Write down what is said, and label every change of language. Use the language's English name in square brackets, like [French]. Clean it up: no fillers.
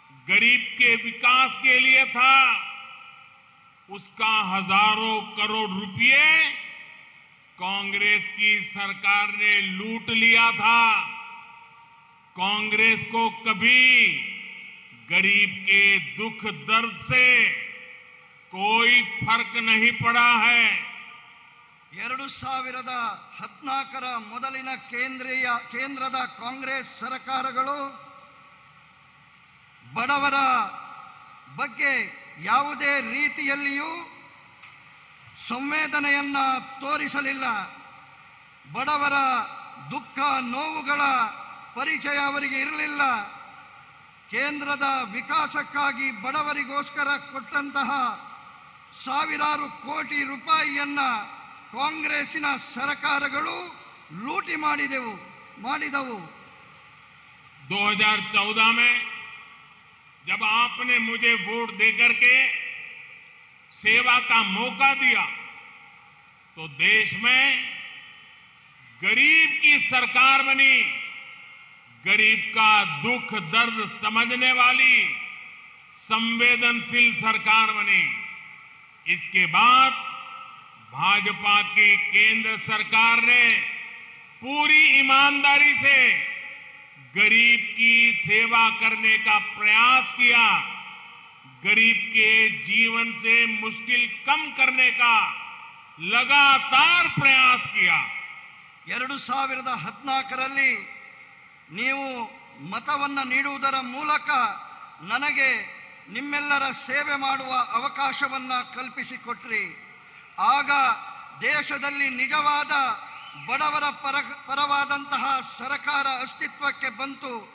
[Hindi] गरीब के विकास के लिए था, उसका हजारों करोड़ रुपए कांग्रेस की सरकार ने लूट लिया था। कांग्रेस को कभी गरीब के दुख दर्द से कोई फर्क नहीं पड़ा है। [Kannada] 2014ರ ಮೊದಲಿನ ಕೇಂದ್ರದ ಕಾಂಗ್ರೆಸ್ ಸರ್ಕಾರಗಳು ಬಡವರ ಬಗ್ಗೆ ಯಾವುದೇ ರೀತಿಯಲ್ಲಿಯೂ ಸಂವೇದನೆಯನ್ನ ತೋರಿಸಲಿಲ್ಲ. ಬಡವರ ದುಃಖ ನೋವುಗಳ ಪರಿಚಯ ಅವರಿಗೆ ಇರಲಿಲ್ಲ. ಕೇಂದ್ರದ ವಿಕಾಸಕ್ಕಾಗಿ ಬಡವರಿಗೋಸ್ಕರ ಕೊಟ್ಟಂತಹ ಸಾವಿರಾರು ಕೋಟಿ ರೂಪಾಯಿಯನ್ನ ಕಾಂಗ್ರೆಸ್ಸಿನ ಸರ್ಕಾರಗಳು ಲೂಟಿ ಮಾಡಿದವು. [Hindi] 2014 में जब आपने मुझे वोट देकर के सेवा का मौका दिया तो देश में गरीब की सरकार बनी, गरीब का दुख दर्द समझने वाली संवेदनशील सरकार बनी। इसके बाद भाजपा की केंद्र सरकार ने पूरी ईमानदारी से गरीब की सेवा करने का प्रयास किया, गरीब के जीवन से मुश्किल कम करने का लगातार प्रयास किया। [Kannada] 2014ರಲ್ಲಿ ನೀವು ಮತವನ್ನು ನೀಡುವುದರ ಮೂಲಕ ನನಗೆ ನಿಮ್ಮೆಲ್ಲರ ಸೇವೆ ಮಾಡುವ ಅವಕಾಶವನ್ನು ಕಲ್ಪಿಸಿಕೊಟ್ರಿ. ಆಗ ದೇಶದಲ್ಲಿ ನಿಜವಾದ ಬಡವರ ಪರವಾದಂತಹ ಸರ್ಕಾರ ಅಸ್ತಿತ್ವಕ್ಕೆ ಬಂತು.